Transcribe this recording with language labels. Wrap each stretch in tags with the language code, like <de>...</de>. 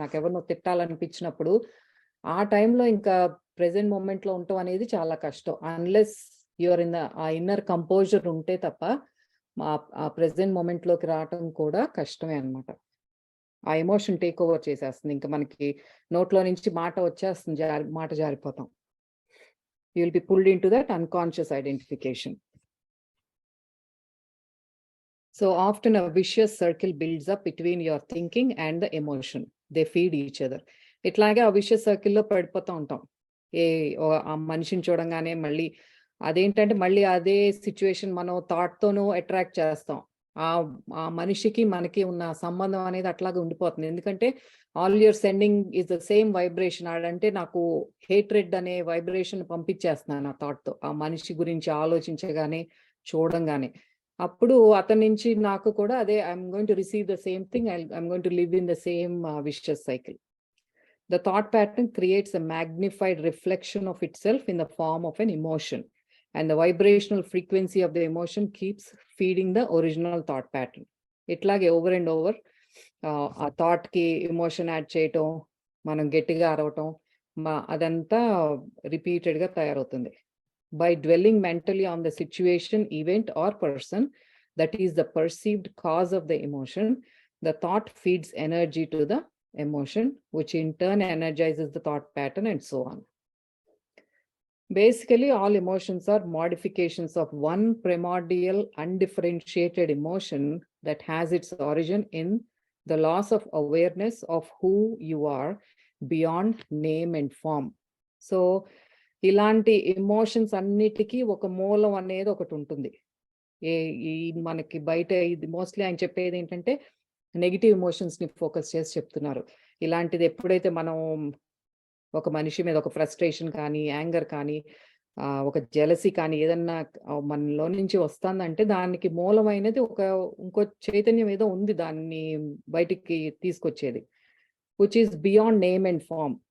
<te>నాకెవరినో తిట్టాలనిపించినప్పుడు ఆ టైంలో ఇంకా ప్రెజెంట్ మొమెంట్‌లో ఉండటం అనేది చాలా కష్టం.</te> <en>unless you are in</en> <te>ఆ ఇన్నర్ కంపోజర్ ఉంటే తప్ప ఆ ప్రెజెంట్ మొమెంట్‌లోకి రావటం కూడా కష్టమే అన్నమాట. ఆ ఎమోషన్ టేక్ ఓవర్ చేసేస్తుంది. ఇంకా మనకి నోట్లో నుంచి మాట వచ్చేస్తుంది. మాట జారిపోతాం.</te> <en>You will be pulled into that unconscious identification. So often a vicious circle builds up between your thinking and the emotion. They feed each other.</en> <te>ఇట్లాగే ఆ vicious circle లో పడిపోతూ ఉంటాం. ఆ మనిషిని చూడంగానే మళ్ళీ అదేంటంటే మళ్ళీ అదే సిచ్యువేషన్ మనం థాట్తోనూ అట్రాక్ట్ చేస్తాం. ఆ మనిషికి మనకి ఉన్న సంబంధం అనేది అట్లాగే ఉండిపోతుంది. ఎందుకంటే</te> <en>All your sending is the same vibration.</en> <te>అంటే నాకు హేట్రెడ్ అనే వైబ్రేషన్ పంపించేస్తున్నాను ఆ థాట్తో, ఆ మనిషి గురించి ఆలోచించగానే చూడంగానే. అప్పుడు అతని నుంచి నాకు కూడా అదే</te> <en>I'm going to receive the same thing, I'm going to live in the same vicious cycle. The thought pattern creates a magnified reflection of itself in the form of an emotion, and the vibrational frequency of the emotion keeps feeding the original thought pattern.</en> <te>ఇట్లాగే</te> <en>over and over</en> <te>ఆ థాట్కి emotion add చేయటం, మనం గట్టిగా అరవటం, అదంతా రిపీటెడ్గా తయారవుతుంది.</te> <en>By dwelling mentally on the situation, event or person that is the perceived cause of the emotion, the thought feeds energy to the emotion, which in turn energizes the thought pattern, and so on. Basically, all emotions are modifications of one primordial undifferentiated emotion that has its origin in the loss of awareness of who you are beyond name and form.</en> <te>So ఇలాంటి emotions అన్నిటికీ ఒక మూలం అనేది ఒకటి ఉంటుంది. ఈ మనకి బయట ఇది మోస్ట్లీ ఆయన చెప్పేది ఏంటంటే నెగిటివ్ ఎమోషన్స్ని ఫోకస్ చేసి చెప్తున్నారు. ఇలాంటిది ఎప్పుడైతే మనం ఒక మనిషి మీద ఒక ఫ్రస్ట్రేషన్ కానీ, యాంగర్ కానీ, ఒక జెలసీ కానీ ఏదన్నా మనలో నుంచి వస్తుందంటే దానికి మూలమైనది ఇంకో చైతన్యం ఏదో ఉంది దాన్ని బయటికి తీసుకొచ్చేది,</te> <en>Which is beyond name and form.</en>